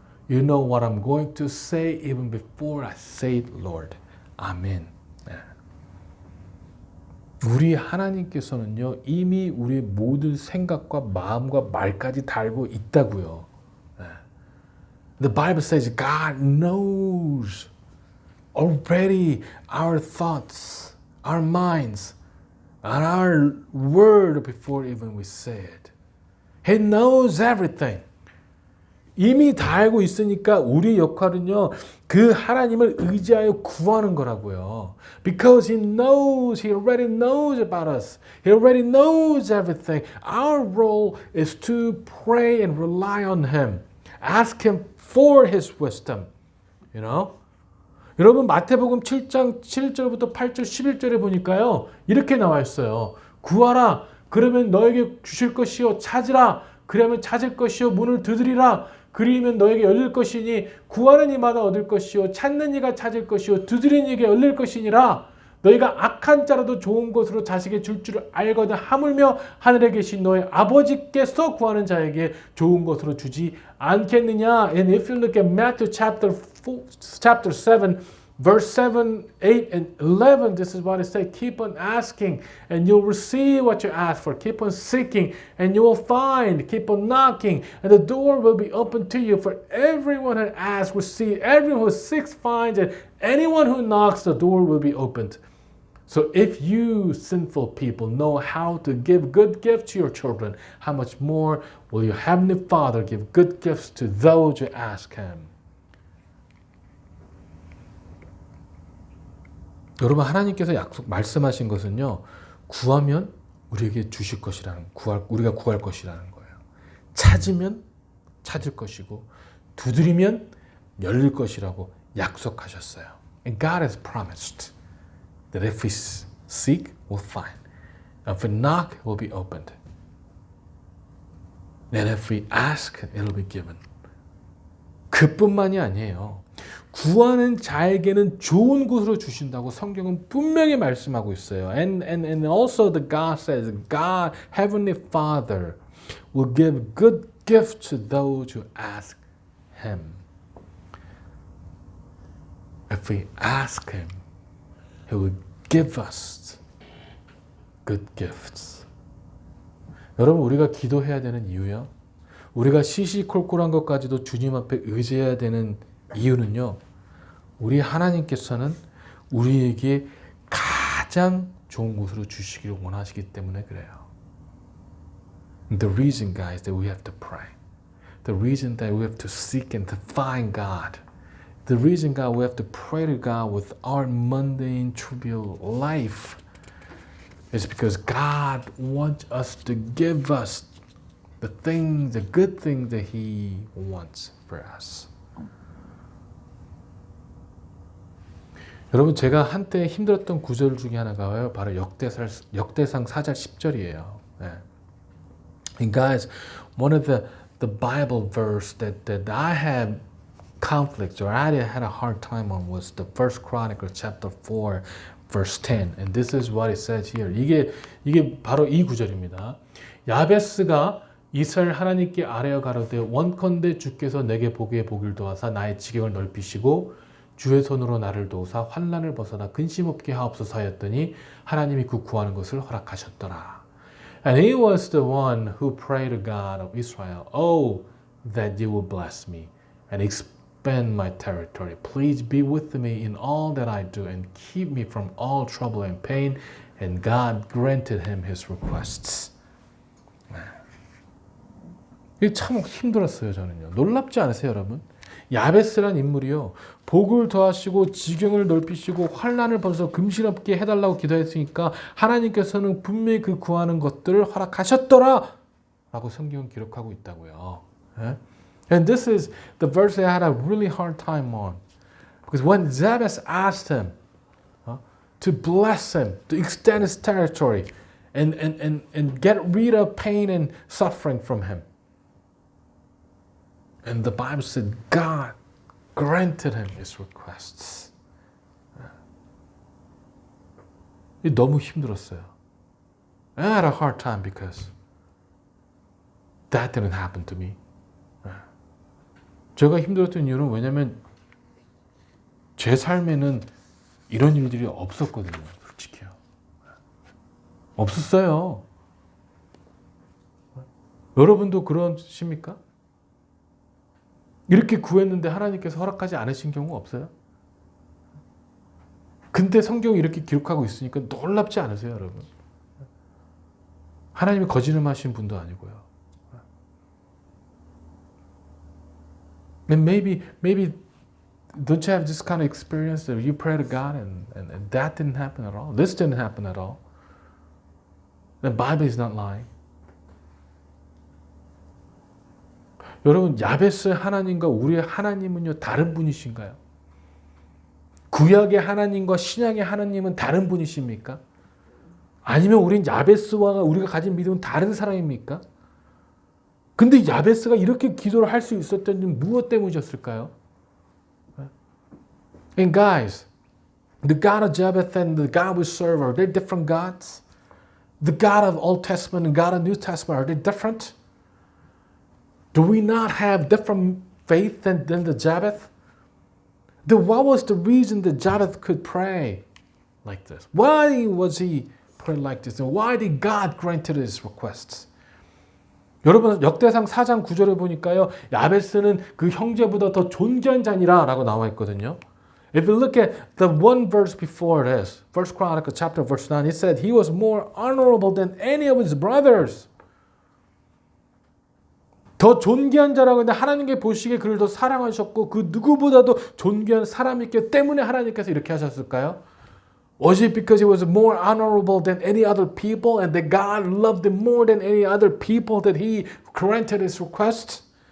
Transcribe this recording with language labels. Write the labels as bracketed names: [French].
[English] You know what I'm going to say even before I say it, Lord. [Korean] 아멘. 우리 하나님께서는요, 이미 우리의 모든 생각과 마음과 말까지 다 알고 있다고요. [English] The Bible says God knows already our thoughts, our minds, and our word before even we say it. He knows everything. [Korean] 이미 다 알고 있으니까 우리 역할은요, 그 하나님을 의지하여 구하는 거라고요. [English] Because He knows, He already knows about us. He already knows everything. Our role is to pray and rely on Him. Ask Him for His wisdom. You know? [Korean] 여러분 마태복음 7장 7절부터 8절 11절에 보니까요. 이렇게 나와 있어요. 구하라. 그러면 너에게 주실 것이요. 찾으라. 그러면 찾을 것이요. 문을 두드리라. 그리면 너에게 열릴 것이니 구하는 이마다 얻을 것이요 찾는 이가 찾을 것이요 두드리는 이에게 열릴 것이니라. 너희가 악한 자라도 좋은 것으로 자식의 줄 줄을 알거든 하물며 하늘에 계신 너의 아버지께서 구하는 자에게 좋은 것으로 주지 않겠느냐. [English] And if you look at Matthew chapter 7 verse 7, 8, and 11, this is what it says. Keep on asking, and you'll receive what you ask for. Keep on seeking, and you will find. Keep on knocking, and the door will be open to you. For everyone who asks receives, everyone who seeks finds, and anyone who knocks, the door will be opened. So if you sinful people know how to give good gifts to your children, how much more will your heavenly Father give good gifts to those who ask Him? [Korean] 여러분 하나님께서 말씀하신 것은요. 구하면 우리에게 주실 것이라는 우리가 구할 것이라는 거예요. 찾으면 찾을 것이고 두드리면 열릴 것이라고 약속하셨어요. [English] And God has promised that if we seek, we'll find. If we knock, it will be opened. And if we ask, it'll be given. [Korean] 그뿐만이 아니에요. 구하는 자에게는 좋은 곳으로 주신다고 성경은 분명히 말씀하고 있어요. [English] And also the God says, God, Heavenly Father, will give good gifts to those who ask Him. If we ask Him, He will give us good gifts. [Korean] 여러분, 우리가 기도해야 되는 이유요. 우리가 시시콜콜한 것까지도 주님 앞에 의지해야 되는 이유는요. 우리 하나님께서는 우리에게 가장 좋은 곳으로 주시기를 원하시기 때문에 그래요. [English] The reason, guys, that we have to pray. The reason that we have to seek and to find God. The reason, God, we have to pray to God with our mundane, trivial life is because God wants us to give us the good things that He wants for us. [Korean] 여러분 제가 한때 힘들었던 구절 중에 하나가 바로 역대상 4장 10절이에요. 네. [English] And guys, one of the Bible verse that I had conflicts or I had a hard time on was the First Chronicles chapter 4 verse 10. And this is what it says here. [Korean] 이게 바로 이 구절입니다. 야베스가 이스라엘 하나님께 아뢰어 가로되 원컨대 주께서 내게 보기에 복을 도하사 나의 지경을 넓히시고 주의 손으로 나를 도우사 환난을 벗어나 근심 없게 하옵소서 하였더니 하나님이 그 구하는 것을 허락하셨더라. [English] And he was the one who prayed to God of Israel, oh, that you will bless me and expand my territory. Please be with me in all that I do and keep me from all trouble and pain. And God granted him his requests. [Korean] 이게 참 힘들었어요, 저는요. 놀랍지 않으세요, 여러분? 야베스란 인물이요. 복을 더하시고 지경을 넓히시고 환난을 벗어 금신없게 해달라고 기도했으니까 하나님께서는 분명히 그 구하는 것들을 허락하셨더라 라고 성경은 기록하고 있다고요. [English] And this is the verse I had a really hard time on. Because when Jabez asked him to bless him, to extend his territory and get rid of pain and suffering from him, And the Bible said God granted him his requests. [Korean] 너무 힘들었어요. [English] I had a hard time because that didn't happen to me. [Korean] 제가 힘들었던 이유는 왜냐면 제 삶에는 이런 일들이 없었거든요. 솔직히요. 없었어요. 여러분도 그러십니까? 이렇게 구했는데 하나님께서 허락하지 않으신 경우 없어요? 근데 성경이 이렇게 기록하고 있으니까 놀랍지 않으세요, 여러분? 하나님이 거짓말하신 분도 아니고요. [English] And maybe don't you have this kind of experience that you pray to God and that didn't happen at all? This didn't happen at all. The Bible is not lying. [Korean] 여러분, 야베스의 하나님과 우리의 하나님은요, 다른 분이신가요? 구약의 하나님과 신약의 하나님은 다른 분이십니까? 아니면 우린 야베스와 우리가 가진 믿음은 다른 사람입니까? 근데 야베스가 이렇게 기도를 할 수 있었던 건 무엇 때문이었을까요? [English] And guys, the God of Japheth and the God we serve, are they different gods? The God of Old Testament and God of New Testament, are they different? Do we not have different faith than the Japheth? Then what was the reason that Japheth could pray like this? Why was he praying like this? And why did God grant his requests? [Korean] 여러분, 역대상 4장 9절에 보니까요, 야베스는 그 형제보다 더 존귀한 자니라 라고 나와 있거든요. [English] If you look at the one verse before this, 1 Chronicles chapter verse 9, it said he was more honorable than any of his brothers. [Korean] 더 존귀한 자라고 했는데 하나님께 보시기에 그를 더 사랑하셨고 그 누구보다도 존귀한 사람이기 때문에 하나님께서 이렇게 하셨을까요? [English] Was it because he was more honorable than any other people and that God loved him more than any other people that he granted his request?